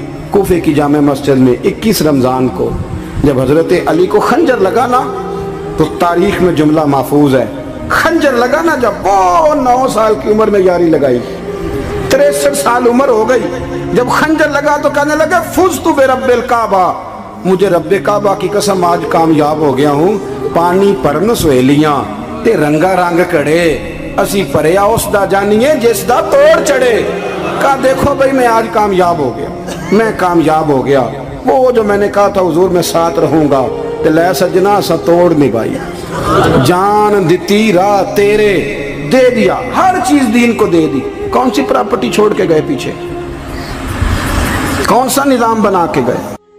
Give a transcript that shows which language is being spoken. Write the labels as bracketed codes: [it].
[ur] کوفے کی جامع مسجد میں 21 رمضان کو جب حضرت علی کو خنجر لگا نا, تو تاریخ میں جملہ محفوظ ہے, خنجر لگا نا جب وہ 9 سال کی عمر میں یاری لگائی, 63 سال عمر ہو گئی, جب خنجر لگا تو کہنے لگا [ar] فزت برب الکعبہ, [ur] مجھے رب کعبہ کی قسم آج کامیاب ہو گیا ہوں. [pa] پانی پرن سویلیاں تے رنگا رنگ کڑے, اسی پریا اس دا جانیے جس دا توڑ چڑھے. [ur] کہا دیکھو بھئی میں آج کامیاب ہو گیا, میں کامیاب ہو گیا. وہ جو میں نے کہا تھا حضور میں ساتھ رہوں گا, [pa] تے لے سجنا سا توڑ نبھائی, جان دیتی راہ تیرے دے دیا, [ur] ہر چیز دین کو دے دی. کون سی پراپرٹی چھوڑ کے گئے پیچھے, کون سا نظام بنا کے گئے.